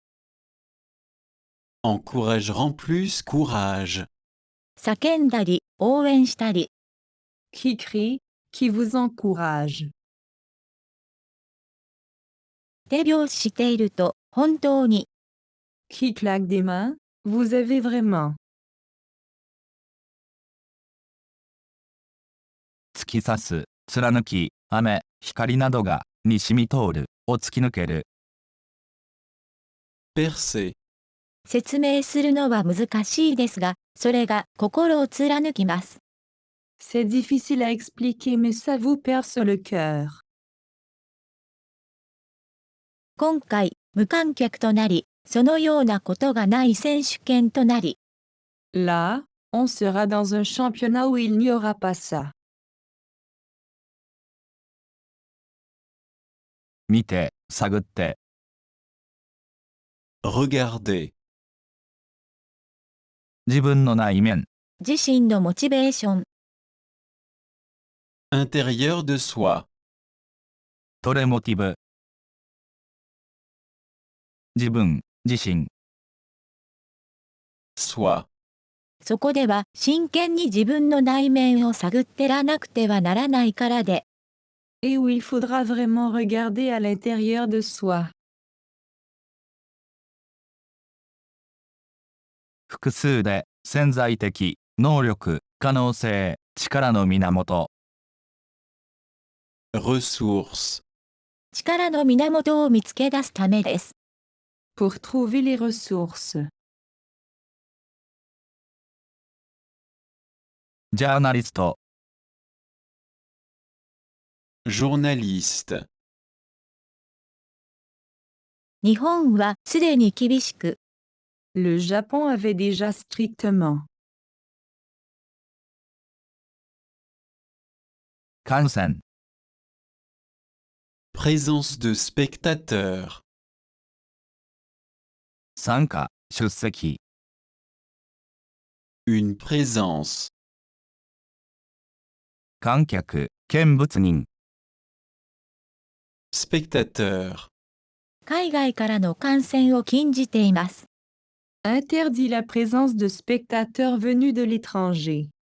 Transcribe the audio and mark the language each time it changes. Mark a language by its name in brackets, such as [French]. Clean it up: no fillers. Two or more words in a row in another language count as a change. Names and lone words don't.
[French] encourageront plus courage, [Japanese] 叫んだり、応援したり、 [French] Qui crie, qui vous encourage. [Japanese] 手拍子していると、本当に、 [French] Qui claque des mains, vous avez vraiment. [Japanese] 突き刺す、貫き、雨、光などが、に染み通る、を突き抜ける。 [French] percer, [Japanese] 説明するのは難しいですが、それが心を貫きます。 [French] C'est difficile à expliquer mais ça vous perce le cœur. [Japanese] 今回、無観客となり、そのようなことがない選手権となり、 [French] Là, on sera dans un championnat où il n'y aura pas ça. [Japanese] 見て、探って、 [French] Regardez. [Japanese] 自分の内面、自身のモチベーション、 [French] Intérieur de soi. [Japanese] トレモティブ。自分、自身、 [French] Soi. [Japanese] そこでは真剣に自分の内面を探ってらなくてはならないからで、 [French] Et où il faudra vraiment regarder à l'intérieur de soi. [Japanese] 複数で、潜在的、能力、可能性、力の源。 [French] Ressources. [Japanese] 力の源を見つけ出すためです。 [French] Pour trouver les ressources. [Japanese] ジャーナリスト、 [French] Journaliste. [Japanese] 日本はすでに厳しく、 [French] Le Japon avait déjà strictement. [Japanese] 観戦、 [French] Présence de spectateurs. [Japanese] 参加、出席、 [French] Une présence. [Japanese] 観客、見物人、 [French] Spectateur. [Japanese] 海外からの観戦を禁じています。 [French] Interdit la présence de spectateurs venus de l'étranger.